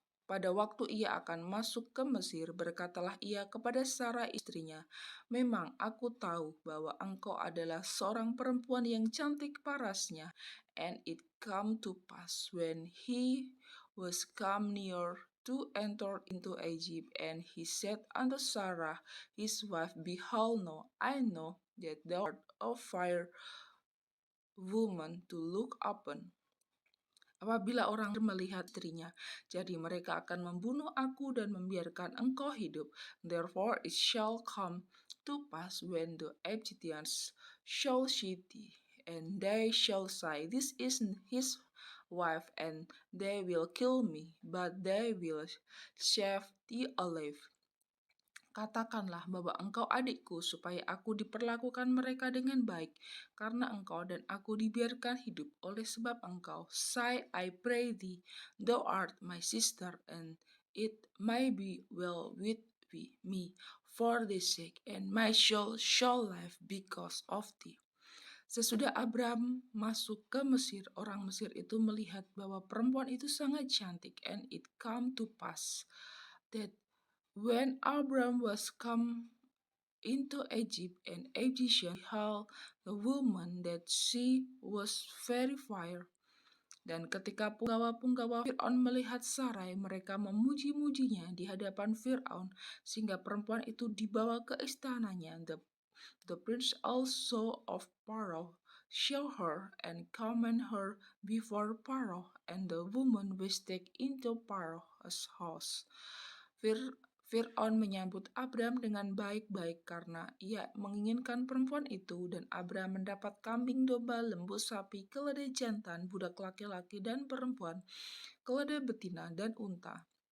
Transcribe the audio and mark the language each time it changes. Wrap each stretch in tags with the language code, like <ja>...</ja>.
<id>Pada waktu ia akan masuk ke Mesir, berkatalah ia kepada Sarah istrinya, Memang aku tahu bahwa engkau adalah seorang perempuan yang cantik parasnya.</id> <en>And it come to pass when he was come near to enter into Egypt, and he said unto Sarah his wife, Behold, now I know that thou art a fair woman to look upon.</en> <id>apabila orang melihat istrinya. Jadi mereka akan membunuh aku dan membiarkan engkau hidup.</id> <en>Therefore it shall come to pass when the Egyptians shall see thee, and they shall say, This is his wife, and they will kill me, but they will save thee alive.</en> <id>Katakanlah bahwa engkau adikku, supaya aku diperlakukan mereka dengan baik, karena engkau dan aku dibiarkan hidup oleh sebab engkau.</id> <en>Say, I pray thee, thou art my sister, and it may be well with me for thy sake, and my soul shall live because of thee.</en> <id>Sesudah Abraham masuk ke Mesir, orang Mesir itu melihat bahwa perempuan itu sangat cantik,</id> <en>and it come to pass that when Abram was come into Egypt, an Egyptian beheld the woman that she was very fair.</en> <id>Dan ketika punggawa-punggawa Fir'aun melihat Sarai, mereka memuji-mujinya di hadapan Fir'aun, sehingga perempuan itu dibawa ke istananya.</id> <en>The prince also of Pharaoh saw her and commended her before Pharaoh, and the woman was taken into Pharaoh's house.</en> <id>Fir'aun menyambut Abram dengan baik-baik karena ia menginginkan perempuan itu, dan Abram mendapat kambing domba, lembu sapi, keledai jantan, budak laki-laki dan perempuan, keledai betina dan unta.</id>